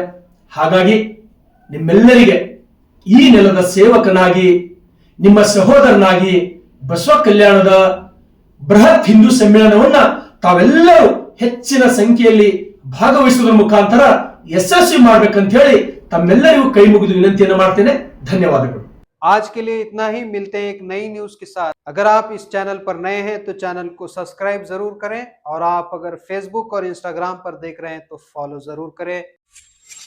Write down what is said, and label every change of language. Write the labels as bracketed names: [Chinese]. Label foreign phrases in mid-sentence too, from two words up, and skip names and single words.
[Kannada] ಹಾಗಾಗಿ ನಿಮ್ಮೆಲ್ಲರಿಗೆ ಈ ನೆಲದ ಸೇವಕನಾಗಿ, ನಿಮ್ಮ ಸಹೋದರನಾಗಿ ಬಸವ ಕಲ್ಯಾಣದ ಬೃಹತ್ ಹಿಂದೂ ಸಮ್ಮೇಳನವನ್ನ ತಾವೆಲ್ಲರೂ ಹೆಚ್ಚಿನ ಸಂಖ್ಯೆಯಲ್ಲಿ ಭಾಗವಹಿಸುವುದರ ಮುಖಾಂತರ ಯಶಸ್ವಿ ಮಾಡ್ಬೇಕಂತ ಹೇಳಿ ತಮ್ಮೆಲ್ಲರಿಗೂ ಕೈ ಮುಗಿದು ವಿನಂತಿಯನ್ನು ಮಾಡ್ತೇನೆ. ಧನ್ಯವಾದಗಳು. [Hindi] आज के लिए इतना ही. मिलते हैं एक नई न्यूज के साथ. अगर आप इस चैनल पर नए हैं तो चैनल को सब्सक्राइब जरूर करें, और आप अगर फेसबुक और इंस्टाग्राम पर देख रहे हैं तो फॉलो जरूर करें.